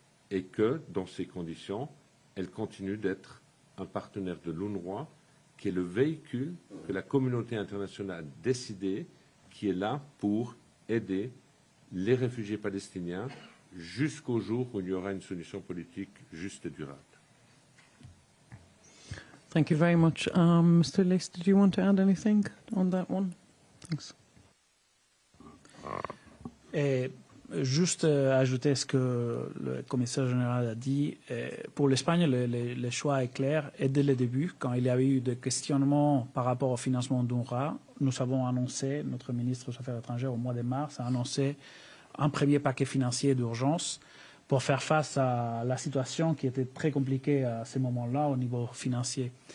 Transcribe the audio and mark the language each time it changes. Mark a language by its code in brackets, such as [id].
[fr] et que, dans ces conditions, elle continue d'être un partenaire de l'UNRWA qui est le véhicule que la communauté internationale a décidé, qui est là pour aider les réfugiés palestiniens jusqu'au jour où il y aura une solution politique juste et durable. [en] Thank you very much. Mr. Leys, did you want to add anything on that one? Thanks. [fr] Juste ajouter ce que le commissaire général a dit. Pour l'Espagne, le choix est clair. Et dès le début, quand il y a eu des questionnements par rapport au financement d'UNRWA, nous avons annoncé, notre ministre des Affaires étrangères au mois de mars a annoncé un premier paquet financier d'urgence pour faire face à la situation qui était très compliquée à ce moment-là au niveau financier.